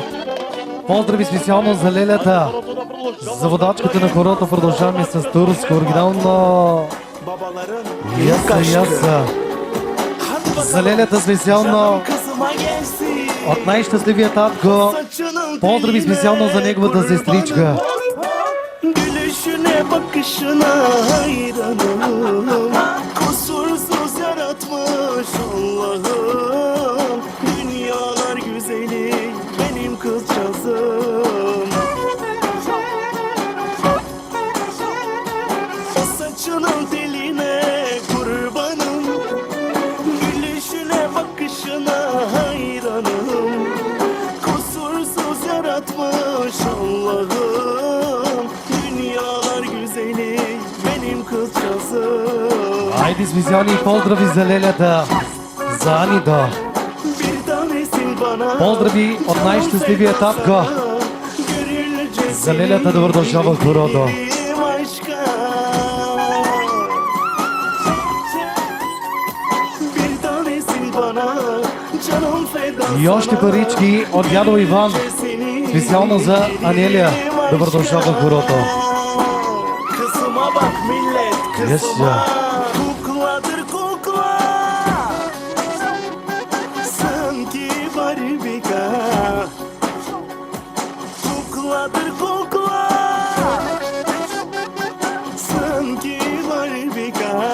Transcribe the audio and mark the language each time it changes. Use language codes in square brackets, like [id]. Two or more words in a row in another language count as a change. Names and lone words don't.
[bg] Поздрави специално за Лелята, за водачката на хорото. Продължаваме с турско, оригинално. Яса. За Лелята специално от най-щастливия Татко. Поздрави специално за неговата сестричка. [tr] Gülüşüne bakışına hayranım Kusursuz yaratmış Allah'ım Dünyalar güzeli benim kızcağızım O saçının teline kurbanım Gülüşüne bakışına hayranım Kusursuz yaratmış Allah'ım Dünyalar güzeli benim kızcağızım [bg] Айде специални поздрави за Лелята, за Анидо. [tr] Bir tanesin bana [bg] Поздрави от най-щастливия Татко. [tr] Gönülce [bg] За Лелята добър дошъл в хорото. [tr] sevdiğim aşka Bir tanesin bana canım feda [bg] И още парички от дядо Иван. Специално за Анелия. Добър дошъл в хорото. [tr] Kızıma bak millet Yes, kızıma ya. Kukladır kukla Sanki barbika Kukladır kukla Sanki barbika